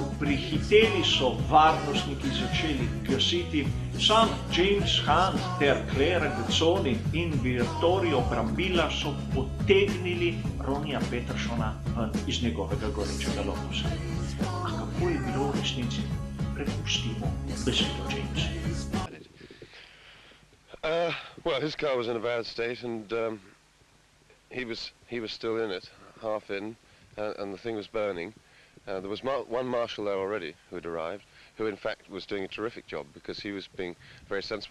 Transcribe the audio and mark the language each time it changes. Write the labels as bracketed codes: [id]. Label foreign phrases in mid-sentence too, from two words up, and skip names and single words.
[sl] Prihiteli so varnostniki začeli gasiti, sam James Hunt ter Claire Gazzoni in Vittorio Brambilla so potegnili Ronija Petersona ven iz njegovega gorečega Lotusa. A kako je bilo v resnici? Prepustimo besedo Jamesu. [en] Well, his car was in a bad state and he was still in it, half in. and the thing was burning. There was one marshal there already who had arrived, who in fact was doing a terrific job because he was being very sensible.